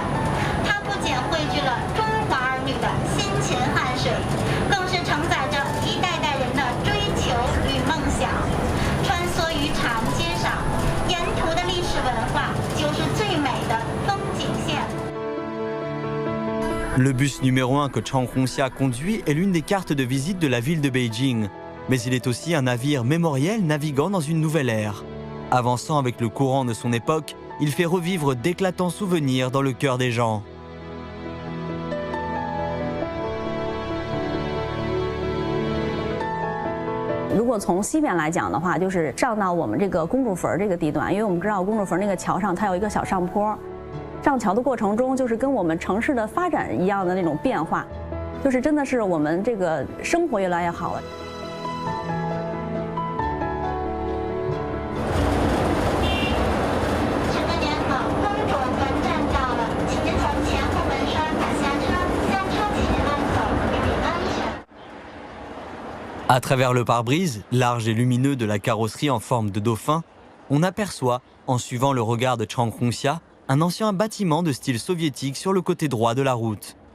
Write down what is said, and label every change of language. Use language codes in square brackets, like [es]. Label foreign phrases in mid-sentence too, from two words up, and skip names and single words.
[zh] 它不仅汇聚了中华儿女的辛勤汗水，更是承载着一代代人的追求与梦想。穿梭于长安街上，沿途的历史文化就是最美的风景线。 [fr] Le bus numéro 1 que Chang Hongxia conduit est l'une des cartes de visite de la ville de Beijing. Mais il est aussi un navire mémoriel naviguant dans une nouvelle ère. Avançant avec le courant de son époque, il fait revivre d'éclatants souvenirs dans le cœur des gens. [zh] 如果从西边来讲的话，就是上到我们公主坟这个地段，因为我们知道公主坟那个桥上它有一个小上坡，上桥的过程中就是跟我们城市的发展一样的那种变化，就是真的是我们生活越来越好了。 [fr] À travers le pare-brise, large et lumineux de la carrosserie en forme de dauphin, on aperçoit, en suivant le regard de Chang Hongxia, un ancien bâtiment de style soviétique sur le côté droit de la route.